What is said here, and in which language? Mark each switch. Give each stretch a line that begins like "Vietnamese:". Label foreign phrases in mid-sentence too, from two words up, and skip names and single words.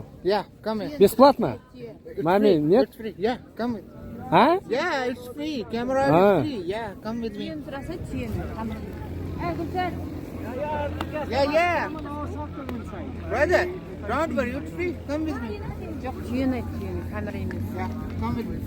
English: Yeah, come here.
Russian: Бесплатно?
English: It's
Russian: Маме,
English: free.
Russian: нет?
English: It's free. Yeah, come with. А? Yeah, it's free. Camera Ah. is free. Yeah, come with me. Yeah. Brother, don't worry, it's free. Come with me.
Kazakh: жоқ түйені камера емес
English: Yeah, come with me.